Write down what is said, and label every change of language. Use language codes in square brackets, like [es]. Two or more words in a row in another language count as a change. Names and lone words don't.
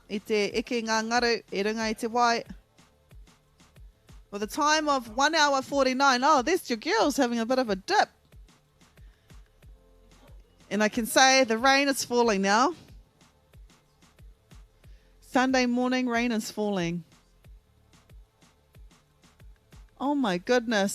[mi] I te eke ngā ngaru, e runga i te wai. [en] With a time of 1 hour 49. Oh, there's your girls having a bit of a dip. And I can say the rain is falling now. Sunday morning, rain is falling. Oh my goodness.